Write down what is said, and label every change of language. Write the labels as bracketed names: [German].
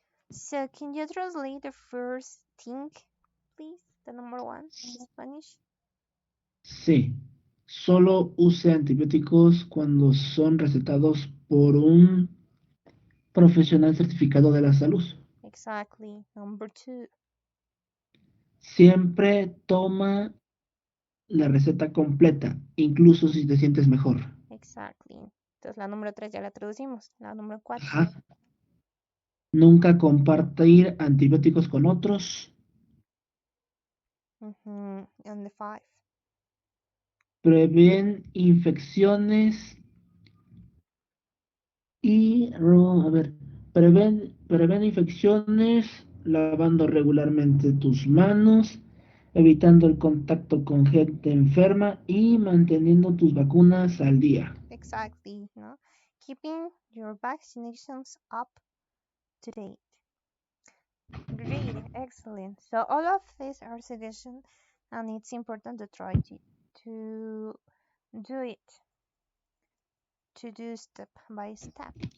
[English] So can you translate the first thing, please? The number one to Spanish? [Spanish] Sí. Solo use antibióticos cuando son recetados por un profesional certificado de la salud. [English] Exactly. Number two. [Spanish] Siempre toma la receta completa, incluso si te sientes mejor. [English] Exactly. [Spanish] Entonces la número 3 ya la traducimos. La número 4. Ajá. Nunca compartir antibióticos con otros. [English] And the 5. [Spanish] Prevén infecciones y, a ver, prevén infecciones lavando regularmente tus manos, evitando el contacto con gente enferma y manteniendo tus vacunas al día. [English] Exactly. No? Keeping your vaccinations up to date. Great. Excellent. So all of these are suggestions and it's important to try to do it, to do step by step.